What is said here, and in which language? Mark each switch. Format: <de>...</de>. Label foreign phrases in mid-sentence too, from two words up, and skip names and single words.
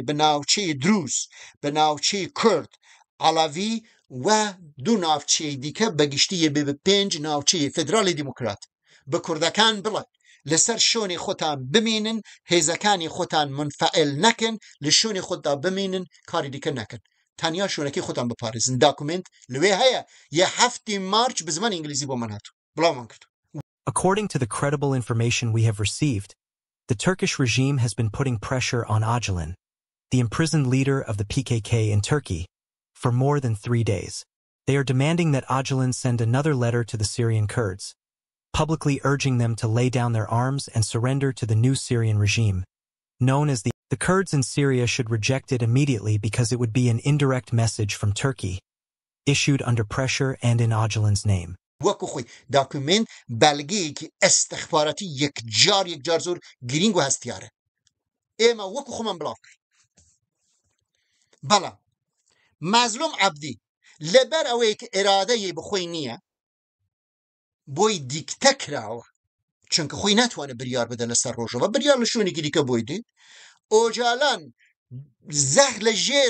<ckb>بە ناوچەی دروس بە ناوچەی کورد ئەڵەوی و دوو ناوچەی دیکە بەگشتیە بێ بە 5 ناوچەی فدرالی دیموکرات بە کوردەکان بڵێ لەسەر شوێنی خۆتان بمینن هێزەکانی خۆتان منفعل نەکەن لە شوێنی خۆتدا بمینن کاری دیکە نەکەن تەنیا شوێنەکەی خۆتان بپارێزن داکومنت لەوێ هەیە یە 7 مارچ بە زمانی ئینگلیزی بۆ من هاتوو بڵاومان کرد.</ckb> <en>According to the credible information we have received, the Turkish regime has been putting pressure on Öcalan, the imprisoned leader of the PKK in Turkey, for more than 3 days. They are demanding that Öcalan send another letter to the Syrian Kurds, publicly urging them to lay down their arms and surrender to the new Syrian regime, known as the Kurds in Syria should reject it immediately because it would be an indirect message from Turkey, issued under pressure and in Öcalan's name.</en> <ckb>وەکو خۆی داکومنت بەلگەیەکی ئەستەخباراتی یەکجار زۆر گرنگ و هەستیارە ئێمە وەکو خۆمان بڵاو کرد بەڵام مەزلوم عەبدی لەبەر ئەوەیە کە ئێرادەیە بخۆی نییە بۆی دیکتە کراوە چونکە خۆی ناتوانێت بریار بدە لەسەر ڕۆژەوە بریار لە شوێنێکی دیکە بۆی دێت ئۆجالان لە ژێر</ckb>